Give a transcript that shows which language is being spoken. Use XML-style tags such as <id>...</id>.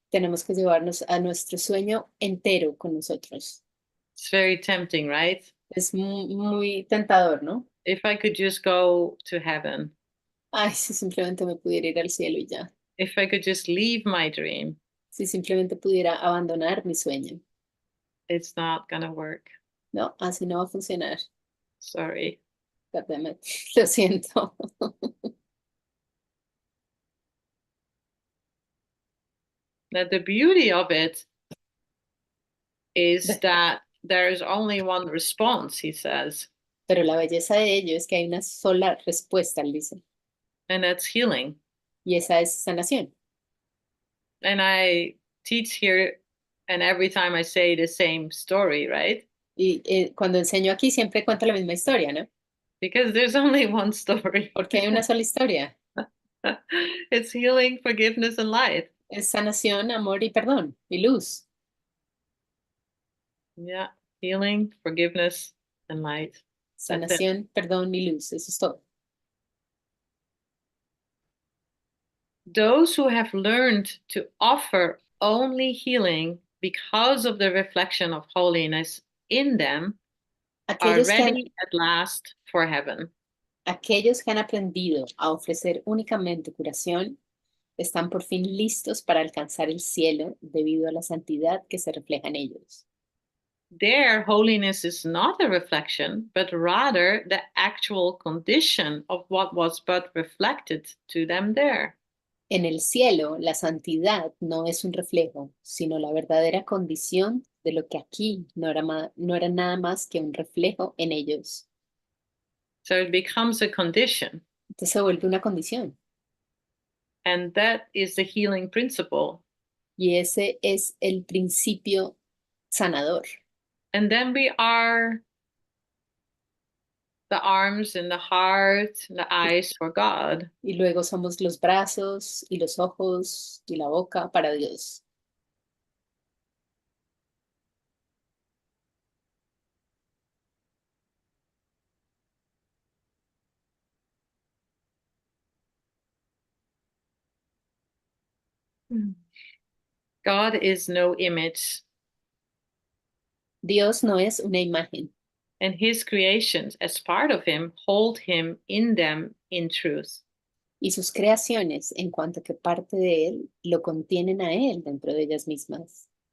<es>Tenemos que llevarnos a nuestro sueño entero con nosotros.</es> <en>It's very tempting, right?</en> <es>Es muy tentador, ¿no?</es> <en>If I could just go to heaven,</en> <es>Ay, si simplemente me pudiera ir al cielo y ya.</es> <en>if I could just leave my dream,</en> <es>Si simplemente pudiera abandonar mi sueño.</es> <en>it's not gonna work.</en> <es>No, así no va a funcionar.</es> <en>Sorry. God damn it.</en> <es>Lo siento.</es> <en>Now, the beauty of it is that there is only one response, he says,</en> <es>Pero la belleza de ello es que hay una sola respuesta, él dice.</es> <en>and that's healing.</en> <es>Y esa es sanación.</es> <en>And I teach here, and every time I say the same story, right?</en> <es>Y cuando enseño aquí siempre cuento la misma historia, ¿no?</es> <en>Because there's only one story.</en> <es>Porque hay una sola historia.</es> <en>It's healing, forgiveness, and light.</en> <es>Es sanación, amor y perdón y luz.</es> <en>Yeah, healing, forgiveness, and light. That's it.</en> <es>Sanación, perdón y luz. Eso es todo.</es> <en>Those who have learned to offer only healing because of the reflection of holiness in them are</en> <es>Aquellos que han</es> <en>ready at last for heaven.</en> <es>Aquellos que han aprendido a ofrecer únicamente curación están por fin listos para alcanzar el cielo debido a la santidad que se refleja en ellos.</es> <en>There, holiness is not a reflection, but rather the actual condition of what was but reflected to them there.</en> <es>En el cielo, la santidad no es un reflejo, sino la verdadera condición de lo que aquí no era nada más que un reflejo en ellos.</es> <en>So it becomes a condition.</en> <es>Entonces se vuelve una condición.</es> <en>And that is the healing principle.</en> <es>Y ese es el principio sanador.</es> <en>And then we are the arms and the heart, and the eyes for God.</en> <es>Y luego somos los brazos y los ojos y la boca para Dios.</es> <en>God is no image,</en> <es>Dios no es una imagen</es> <en>and his creations, as part of him, hold him in them in truth.</en> <es>y sus creaciones, en cuanto que parte de él, lo contienen a él dentro de ellas mismas.</es>